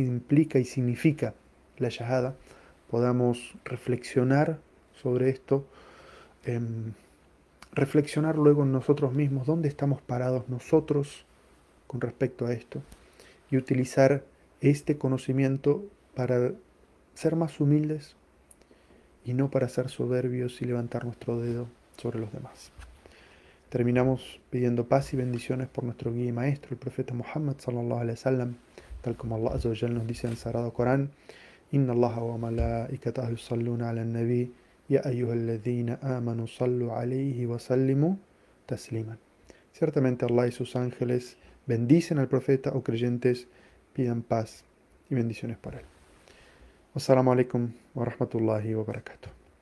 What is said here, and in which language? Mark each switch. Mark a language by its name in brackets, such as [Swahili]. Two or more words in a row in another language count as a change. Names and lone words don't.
[Spanish] implica y significa la Shahada, podamos reflexionar sobre esto, em, reflexionar luego en nosotros mismos, dónde estamos parados nosotros con respecto a esto, y utilizar este conocimiento para ser más humildes y no para ser soberbios y levantar nuestro dedo sobre los demás. Terminamos pidiendo paz y bendiciones por nuestro guía y maestro, el profeta Muhammad [Arabic] صلى الله عليه وسلم, [Spanish] tal como [Arabic] الله عز وجل [Spanish] nos dice en el Sagrado Corán: [Arabic] إن الله وملائكته يصلون على النبي يا أيها الذين آمنوا صلوا عليه وسلموا تسليما. [Spanish] Ciertamente Allah y sus ángeles bendicen al profeta, o creyentes pidan paz y bendiciones para él. [Arabic] والسلام عليكم ورحمة الله وبركاته.